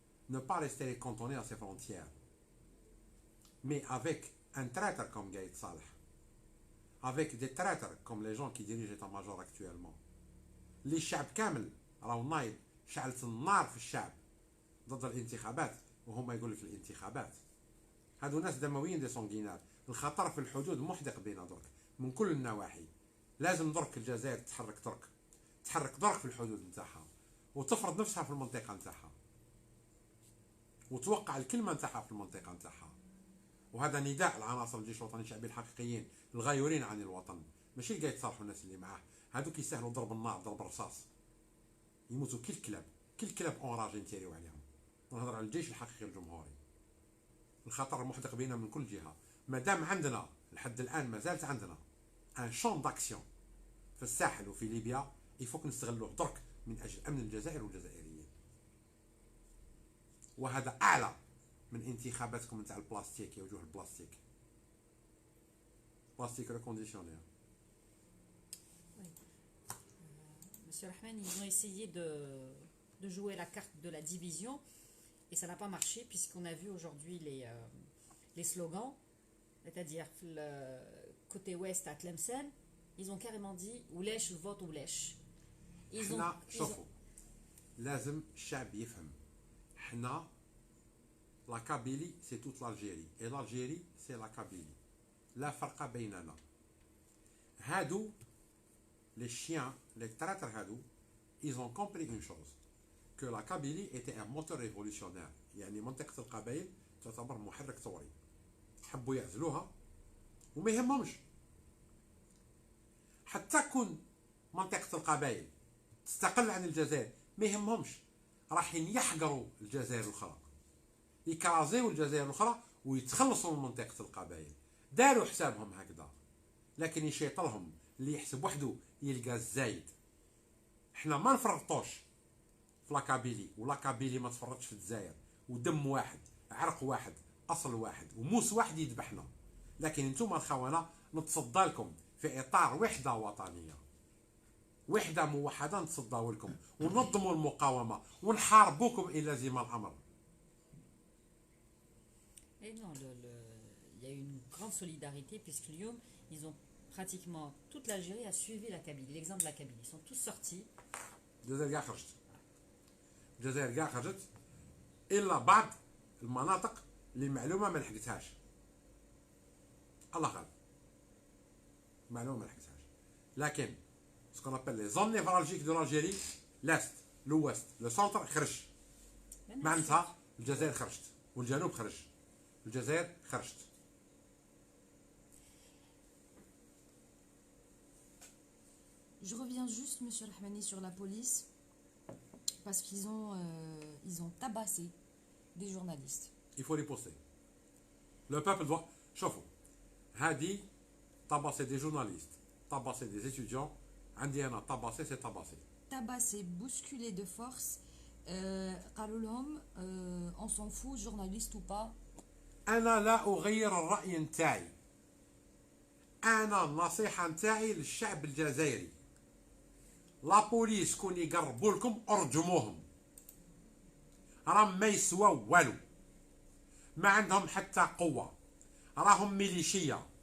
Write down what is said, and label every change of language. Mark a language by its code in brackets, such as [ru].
[fr] Ne pas rester cantonné à ses frontières. Mais avec un traître comme Gaïd Saleh, avec des traîtres comme les gens qui dirigent l'état-major actuellement, les [ar] شعب كامل راهو نايض، شعلت النار في الشعب ضد الانتخابات وهما يقول لك الانتخابات. هادو ناس دمويين [fr] دي سونغينار. [ar] الخطر في الحدود محدق بينا درك من كل النواحي. لازم درك الجزائر تحرك درك في الحدود نتاعها وتفرض نفسها في المنطقه نتاعها وتوقع الكلمه نتاعها في المنطقه نتاعها. وهذا نداء العناصر الجيش الوطني الشعبي الحقيقيين الغايرين عن الوطن، ماشي اللي قاعد يتصالحوا الناس اللي معاه. هذوك يستاهلوا ضرب النار، ضرب الرصاص، يموتوا كل كلاب [fr] اونراجي نتيريو [ar] عليهم. نهضر على الجيش الحقيقي الجمهوري. الخطر محدق بينا من كل جهه. مادام عندنا لحد الان ما زالت عندنا [fr] ان شون داكسيون [ar] في الساحل وفي ليبيا، يفوك نستغلوه درك من اجل امن الجزائر والجزائريين. وهذا اعلى من انتخاباتكم نتاع البلاستيك يا وجوه البلاستيك. بلاستيك ريكونديسيونير. [fr] Monsieur Rahmani, ils ont essayé de jouer la carte de la division et ça n'a pas marché puisqu'on a vu aujourd'hui les slogans, c'est-à-dire le côté ouest à Tlemcen, ils ont carrément dit [ar] وليش الفوت وليش. حنا شوفوا لازم الشعب يفهم، [fr] حنا لا كابيلي سي توت l'Algérie et l'Algérie c'est la Kabylie. [ar] لا فرق بيننا. [fr] هادو les chiens, les traîtres هادو, ils ont compris une chose, que la Kabylie était un moteur révolutionnaire. [ar] يعني منطقة القبائل تعتبر محرك ثوري. حبوا يعزلوها وما يهمهمش. حتى كون منطقة القبائل تستقل عن الجزائر ما يهمهمش، راحين يحقروا الجزائر الأخرى، يكرازيو الجزائر الأخرى ويتخلصوا من منطقة القبائل. داروا حسابهم هكذا، لكن يشيطلهم اللي يحسب وحده يلقى الزايد. حنا ما نفرطوش في لاكابيلي، ولاكابيلي ما تفرطش في الجزائر، ودم واحد، عرق واحد، اصل واحد، وموس واحد يذبحنا. لكن انتم الخونه نتصدى لكم في اطار وحده وطنيه، وحده موحده نتصداو لكم وننظموا المقاومه ونحاربوكم ان لزم الامر. [fr] Et non, il y a eu une grande solidarité puisque Lyon, ils ont pratiquement toute l'Algérie a suivi la Kabylie, l'exemple de la Kabylie. Ils sont tous sortis. [ar] الجزائر كاع خرجت، الجزائر كاع خرجت الا بعض المناطق اللي المعلومه ما لحقتهاش. الله غالب، المعلومه ما لحقتهاش. [fr] لكن سكون ابل لي زون نيفرالجيك دو l'Algérie، لاست، لوست، لو سونتر [ar] خرج. معناتها الجزائر خرجت والجنوب خرج، الجزائر خرجت. [fr] Je reviens juste, Monsieur Rahmani, sur la police, parce qu'ils ont tabassé des journalistes. Il faut riposter. Le peuple doit... [ar] شوفوا هادي [fr] tabasser des journalistes, tabasser des étudiants. [ar] عندي أنا [fr] tabasser c'est tabasser. Tabassé, bousculé de force. [ar] قالوا لهم [fr] on s'en fout, journaliste ou pas. [ar] أنا لا أغير الرأي نتاعي. أنا النصيحة نتاعي للشعب الجزائري، لا بوليس كون يقربوا لكم ارجموهم، راهم ما يسواو والو، ما عندهم حتى قوة، راهم ميليشيا.